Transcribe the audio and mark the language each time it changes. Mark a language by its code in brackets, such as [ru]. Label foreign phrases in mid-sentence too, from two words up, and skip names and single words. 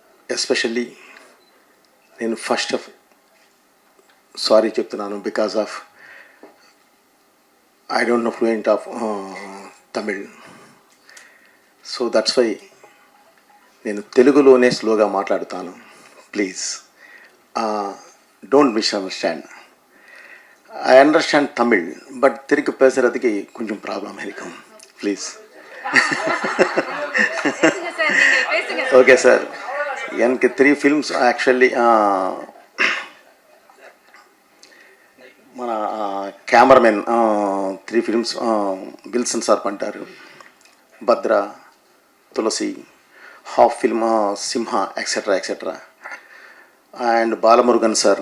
[en] ఎస్పెషల్లీ నేను first of sorry చెప్తున్నాను because of I don't know fluent of Tamil. so that's why [te] నేను తెలుగులోనే స్లోగా మాట్లాడుతాను. [en] please don't misunderstand. I understand Tamil, [ta] பட் திருப்பி பேசுகிறதுக்கு கொஞ்சம் ப்ராப்ளம் இருக்கும். ப்ளீஸ். [en] okay sir, [te] எனக்கு [en] 3 films actually [te] మన కెమెరామెన్ 3 ఫిల్మ్స్ విల్సన్ సార్ పంటారు, భద్ర, తులసి, [en] half film [te] సింహ [en] etcetera etcetera, and [te] బాలమురుగన్ సార్.